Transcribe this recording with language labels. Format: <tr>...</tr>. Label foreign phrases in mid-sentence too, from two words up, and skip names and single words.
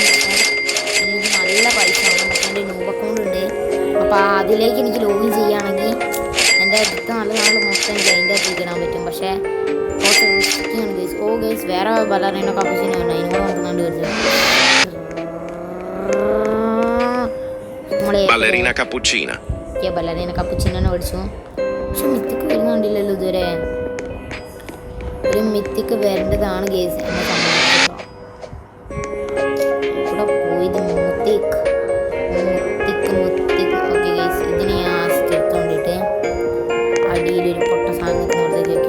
<ml>പക്ഷേ എനിക്ക് നല്ല പൈസ ആവും. പക്ഷേ എൻ്റെ</ml> <en>new account</en> <ml>ഉണ്ട്. അപ്പോൾ അതിലേക്ക് എനിക്ക് ലോഗിൻ ചെയ്യുകയാണെങ്കിൽ എൻ്റെ അടുത്ത നല്ല മൊത്തം എനിക്ക് അതിൻ്റെ അകത്തേക്ക് ഇടാൻ പറ്റും. പക്ഷേ കുറച്ച് റിസ്ക്കിയാണ് ഗൈസ്. ഓ ഗൈസ്, വേറെ ബലറിന കപ്പുച്ചിനെ വേണം. അതിന് കൂടെ നോക്കുന്നുണ്ട് കളിച്ചത്. Ballerina cappuccina. ballerina cappuccino മേടിച്ചു. പക്ഷെ മിത്തിക്ക് വരുന്നുണ്ടില്ലല്ലോ ഇതുവരെ. ഒരു മിത്തിക്ക് വരേണ്ടതാണ് ഗേസ് എന്നെ സംബന്ധിച്ചിട്ടോ. ഇവിടെ പോയത് മുത്തിക്ക്.</ml> <en>okay guys,</en> <ml>ഇതിനെ ഞാൻ എടുത്തുകൊണ്ടിട്ട് അടിയിലൊരു പൊട്ട സാധനം നിൽക്കുന്നിടത്തേക്ക് വെക്കാം.</ml>